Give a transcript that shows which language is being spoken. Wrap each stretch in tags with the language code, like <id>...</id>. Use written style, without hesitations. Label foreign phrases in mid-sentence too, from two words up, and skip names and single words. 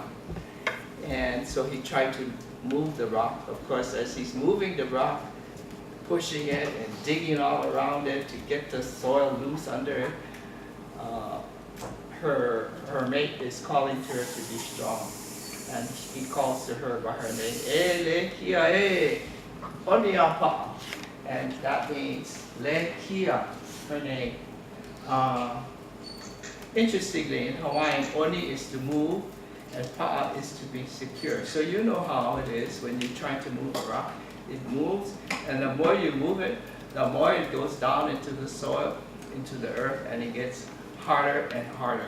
<en>And so he tried to move the rock. Of course, as he's moving the rock, pushing it and digging all around it to get the soil loose under it, her mate is calling to her to be strong. And he calls to her by her name,</en> <haw>"E le kia e, oniapa."</haw> <en>And that means le kia, her name. Interestingly, in Hawaiian, oni is to move, and pa'a is to be secure. So you know how it is when you're trying to move a rock. It moves, and the more you move it, the more it goes down into the soil, into the earth, and it gets harder and harder.</en>